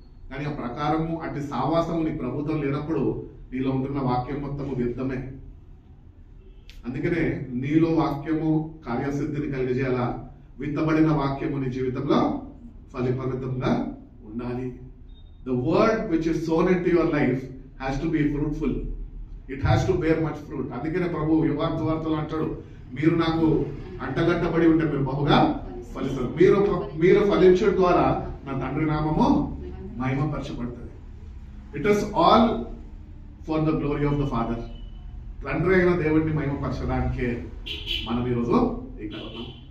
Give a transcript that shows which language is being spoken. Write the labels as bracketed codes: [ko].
[te] కానీ ఆ ప్రకారము అటు సావాసము నీ ప్రభుత్వం లేనప్పుడు నీలో ఉంటున్న వాక్యం మొత్తము వ్యర్థమే. అందుకనే నీలో వాక్యము కార్యసిద్ధిని కలిగజేయాలా, విత్తబడిన వాక్యము నీ జీవితంలో ఫలితంగా ఉండాలి. [en] The word which is sown into your life has to be fruitful. It has to bear much fruit. [te] అందుకనే ప్రభు యుగాంతవార్తలు అంటాడు, మీరు నాకు అంటగట్టబడి ఉంటే మీరు బహుగా ఫలిస్తారు. మీరు ఫలించడం ద్వారా నా తండ్రి నామము మహిమపరచబడుతుంది. [en] It is all for the glory of the Father. [te] తండ్రి అయిన దేవుడిని మహిమపరచడానికే మనం ఈరోజు ఇక్కడ ఉన్నాం.